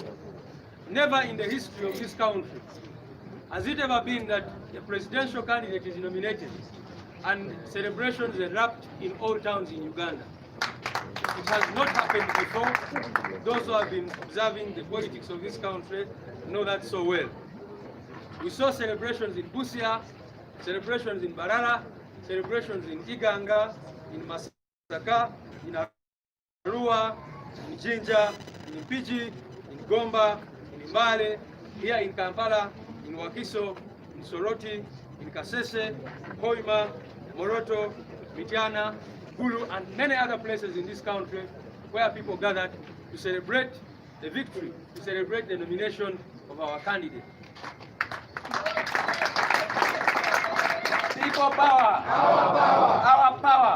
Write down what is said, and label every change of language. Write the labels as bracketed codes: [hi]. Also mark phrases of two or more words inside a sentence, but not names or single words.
[en] Never in the history of this country has it ever been that a presidential candidate is nominated and celebrations erupt in all towns in Uganda. It has not happened before. Those who have been observing the politics of this country know that so well. We saw celebrations in Busia, celebrations in Barara, celebrations in Iganga, in Masaka, in Arua, in Jinja, in Mpigi, in Gomba, in Mbale, here in Kampala, in Wakiso, in Soroti, in Kasese, Hoima, Moroto, Mityana, Gulu, and many other places in this country where people gathered to celebrate the victory, to celebrate the nomination of our candidate. People power. Our power. Our power.